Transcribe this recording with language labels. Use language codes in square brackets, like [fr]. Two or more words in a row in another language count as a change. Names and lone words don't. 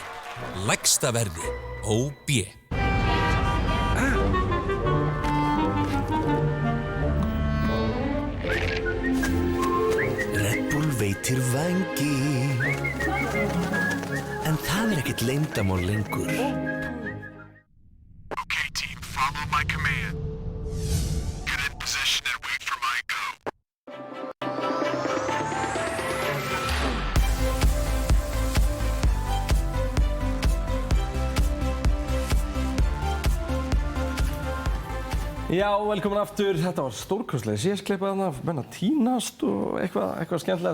[is] Lægsta verði. OB. Red Bull veitir vængi. En það er ekkert leyndarmál lengur. [en] Okay, team, follow my command. Get in position and wait for my go. [is] Já, velkomin aftur. Þetta var stórkostlega síðastklippað þarna, menn að týnast og eitthvað skemmtilegt.